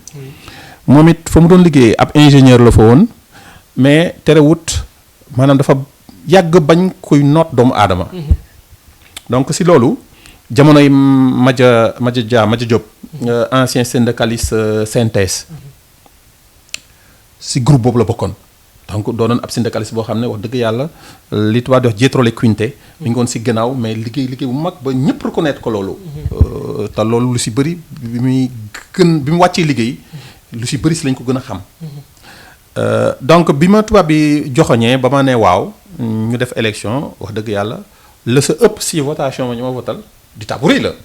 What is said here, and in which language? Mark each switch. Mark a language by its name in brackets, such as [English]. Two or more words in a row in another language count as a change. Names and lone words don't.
[Wolof] moom it fa mu doon liggéey ab ingénieur la fa woon mais terewut maanaam dafa yàgg bañ kuy noot doomu aadama. donc si loolu jamonoy Madia Diop [French] ancien syndicaliste synthèse [Wolof] si groupe boobu la bokkoon. donc doonoon ab syndicaliste boo xam ne wax dëgg yàlla li tubaab di wax [Italian] dietro le quinte. [Wolof] mi ngi woon si gannaaw mais liggéey bu mag ba ñëpp reconnaître ko loolu. te loolu lu si bëri bi mu wàccee liggéey lu si bëri si lañ ko gën a xam. Donc bi ma tubaab bi joxoñee ba ma ne waaw ñu def élection wax dëgg yàlla la sa ëpp si votation ma ñu ma votal di taa bu rëy la.